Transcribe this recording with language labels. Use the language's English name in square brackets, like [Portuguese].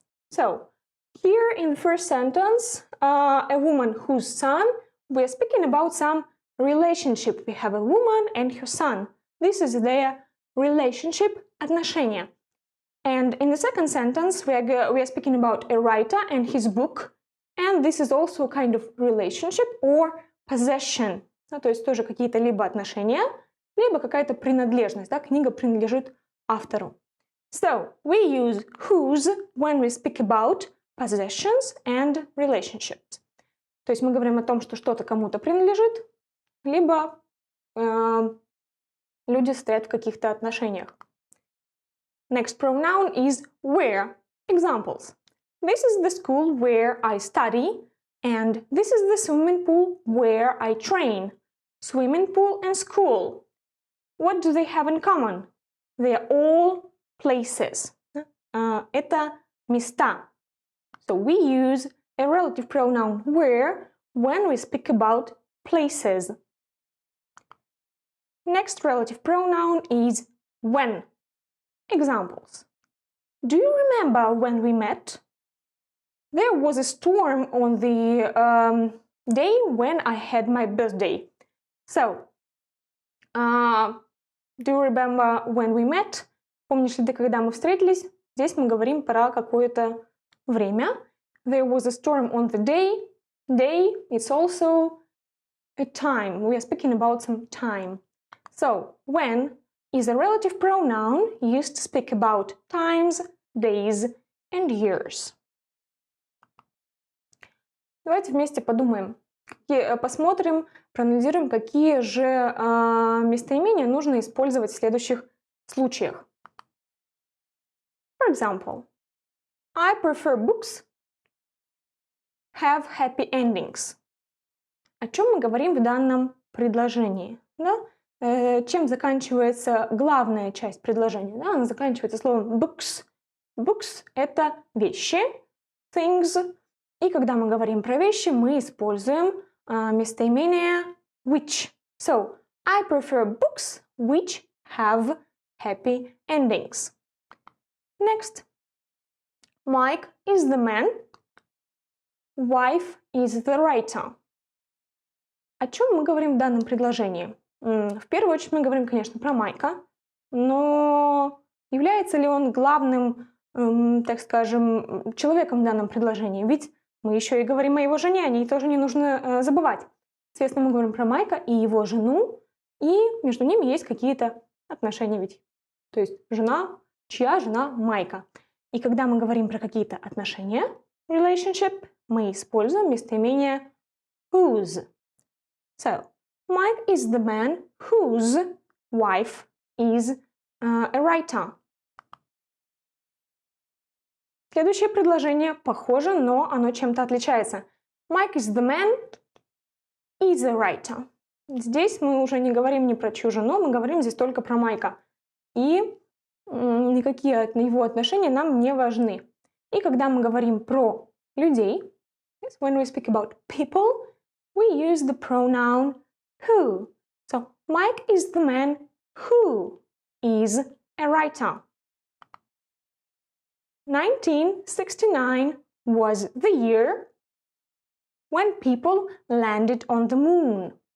[English] So, here in the first sentence, a woman whose son, we are speaking about some relationship. We have a woman and her son. This is their relationship, отношения. And in the second sentence, we are speaking about a writer and his book. And this is also a kind of relationship or possession. [Russian] То есть тоже какие-то либо отношения, либо какая-то принадлежность. Да? Книга принадлежит автору. [English] So, we use whose when we speak about possessions and relationships. [Russian] То есть мы говорим о том, что что-то кому-то принадлежит, либо люди стоят в каких-то отношениях. [English] Next pronoun is where. Examples. This is the school where I study, and this is the swimming pool where I train. Swimming pool and school. What do they have in common? They are all places. [Russian] Это места. [English] So we use a relative pronoun where when we speak about places. Next relative pronoun is when. Examples. Do you remember when we met? There was a storm on the day when I had my birthday. So, do you remember when we met? [Russian] Помнишь ли ты, когда мы встретились? Здесь мы говорим про какое-то время. [English] There was a storm on the day. Day, it's also a time. We are speaking about some time. So, when is a relative pronoun used to speak about times, days and years. [Russian] Давайте вместе подумаем, посмотрим, проанализируем, какие же местоимения нужно использовать в следующих случаях. [English] For example, I prefer books have happy endings. [Russian] О чем мы говорим в данном предложении? Да? Чем заканчивается главная часть предложения? Да? Она заканчивается словом books. Books — это вещи, things. И когда мы говорим про вещи, мы используем местоимение which. [English] So, I prefer books which have happy endings. Next. Mike is the man. Wife is the writer. [Russian] О чем мы говорим в данном предложении? В первую очередь мы говорим, конечно, про Майка, но является ли он главным, так скажем, человеком в данном предложении? Ведь мы еще и говорим о его жене, о ней тоже не нужно забывать. Соответственно, мы говорим про Майка и его жену, и между ними есть какие-то отношения ведь. То есть жена, чья жена Майка. И когда мы говорим про какие-то отношения, relationship, мы используем местоимение whose. [English] So, Mike is the man whose wife is a writer. [Russian] Следующее предложение похоже, но оно чем-то отличается. [English] Mike is the man is a writer. [Russian] Здесь мы уже не говорим ни про чью жену, мы говорим здесь только про Майка. И никакие его отношения нам не важны. И когда мы говорим про людей, [English] when we speak about people, we use the pronoun who. So, Mike is the man who is a writer. 1969 was the year when people landed on the moon.